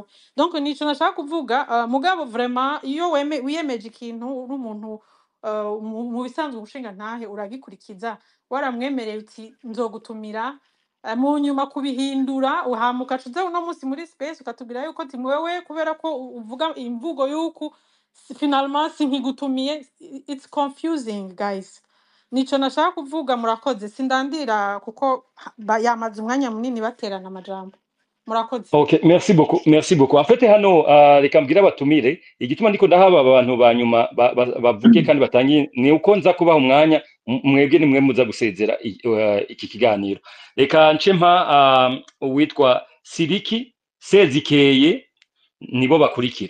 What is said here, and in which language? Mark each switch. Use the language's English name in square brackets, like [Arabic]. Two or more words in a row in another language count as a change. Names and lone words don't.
[Rundi] Donc nico nashaka kuvuga, mugabo vraiment iyo wiyemeje ikintu uri umuntu mu bisanzwe umushinga ntahe uragikurikiza, waramwemereye uti nzogutumira, mu nyuma kubihindura hama ugaca uno munsi muri space ukatubwira yuko ati wewe kubera ko uvuga imvugo yuko finalement sinkigutumiye. [English] It's confusing guys. [Rundi] Nico nashaka kuvuga, murakoze sindandira kuko yamaze umwanya munini baterana amajambo. Murakoze. [French] Ok, merci beaucoup, merci beaucoup. En fait, [Rundi] hano reka mbwira abatumire igituma ndiko ndahaba abantu banyuma bavuge kandi batangiye ni uko nza kubaha umwanya mwebwe nimwe muza gusezera iki kiganiro. Reka nce mpa uwitwa Siriki Sezikeye nibo bakurikira.